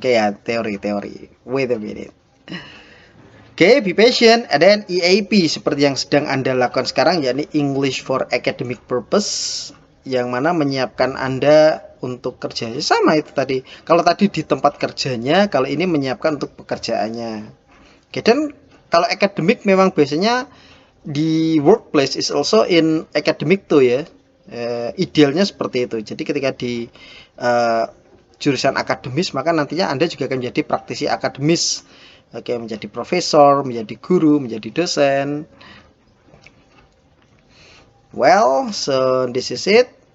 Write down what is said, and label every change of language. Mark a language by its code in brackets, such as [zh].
[en] Oke [id] ya, teori. [en] Wait a minute. Oke, be patient. And then [id] EAP seperti yang sedang Anda lakukan sekarang, yakni English for Academic Purpose, yang mana menyiapkan Anda untuk kerja. Sama itu tadi. Kalau tadi di tempat kerjanya, kalau ini menyiapkan untuk pekerjaannya. Oke, dan kalau academic memang biasanya di [en] workplace is also in academic [id] tuh ya. Idealnya seperti itu. Jadi ketika di jurusan akademis maka nantinya Anda juga akan menjadi praktisi akademis. Oke, menjadi profesor, menjadi guru, menjadi dosen. [en] Well, so this is it.